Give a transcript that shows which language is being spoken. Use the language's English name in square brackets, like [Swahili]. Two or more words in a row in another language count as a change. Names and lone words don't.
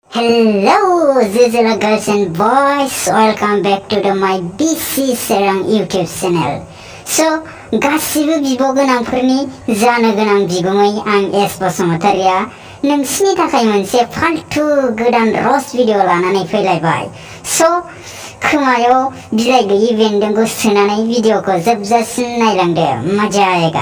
[English] Hello, Zizila girls and boys, welcome back to my BC Swrang YouTube channel. So, [Bodo] गासिबो बिब' गोनांफोरनि जानो गोनां बिगुमै आं बसुमतारिया नोंसिनि थाखाय मोनसे फाल्तु गोदान रस भिडिअ लानानै फैलायबाय। So, खोमायाव बिलाइ गैयि बेन्दोंखौ सोनानै भिडिअखौ जोबजासिम नायलांदो, मजा आएगा।